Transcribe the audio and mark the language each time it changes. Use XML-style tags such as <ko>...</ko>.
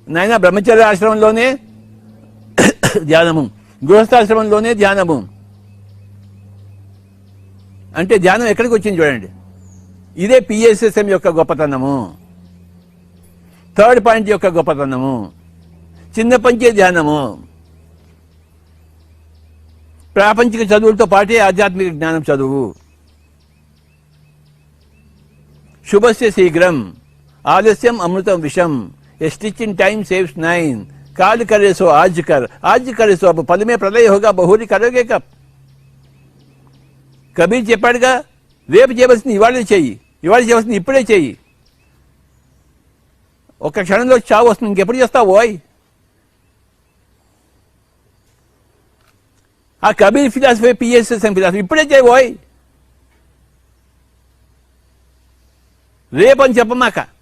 <te>నాయన బ్రహ్మచర్య ఆశ్రమంలోనే ధ్యానము, గృహస్థాశ్రమంలోనే ధ్యానము అంటే ధ్యానం ఎక్కడికి వచ్చింది చూడండి. ఇదే పిఎస్ఎస్ఎం యొక్క గొప్పతనము, థర్డ్ పాయింట్ యొక్క గొప్పతనము. చిన్న పంచే ధ్యానము, ప్రాపంచిక చదువులతో పాటే ఆధ్యాత్మిక జ్ఞానం చదువు.</te> <sa>శుభస్య శీఘ్రం ఆలస్యం అమృతం విషం,</sa> <en>a stitch in time saves 9,</en> <hi>काल करे सो आज करे सो अब, पल में प्रलय होगा बहुरी करोगे कब.</hi> <te>కబీర్ చెప్పాడుగా, రేపు చేయవలసింది ఇవాళే చెయ్యి, ఇవాళ చేయవలసింది ఇప్పుడే చెయ్యి. ఒక క్షణంలో చావు వస్తుంది, ఇంకెప్పుడు చేస్తావు ఓయ్. ఆ కబీర్ ఫిలాసఫీ పిఎస్ఎస్ఎం ఫిలాసఫీ ఇప్పుడే చేయి ఓయ్, రేపు అని చెప్పమాక.</te>